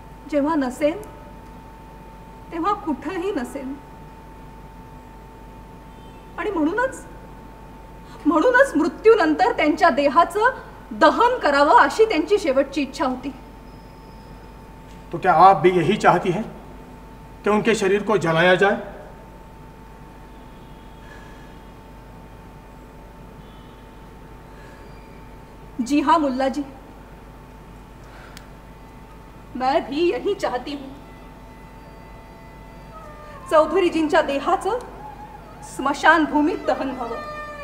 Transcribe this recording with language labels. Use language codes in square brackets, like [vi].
[mr] जेव्हा नसेन तेव्हा कुठेही नसेन. आणि म्हणूनच मृत्यूनंतर त्यांच्या देहाचं दहन करावं अशी त्यांची शेवटची इच्छा होती. [hi] तो क्या आप भी यही चाहती हैं कि उनके शरीर को जलाया जाए? जी हाँ मुल्लाजी, मैं भी यही चाहती हूं. [mr] चौधरीजींच्या देहाचं स्मशान भूमीत दहन व्हावं.